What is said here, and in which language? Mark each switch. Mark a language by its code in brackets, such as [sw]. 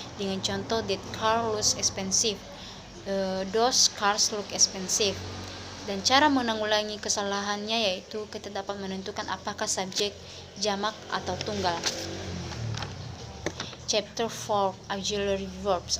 [id] Dengan contoh, [en] that car looks expensive, those cars look expensive. [id] Dan cara menanggulangi kesalahannya yaitu kita dapat menentukan apakah subjek jamak atau tunggal. [en] Chapter 4, auxiliary verbs.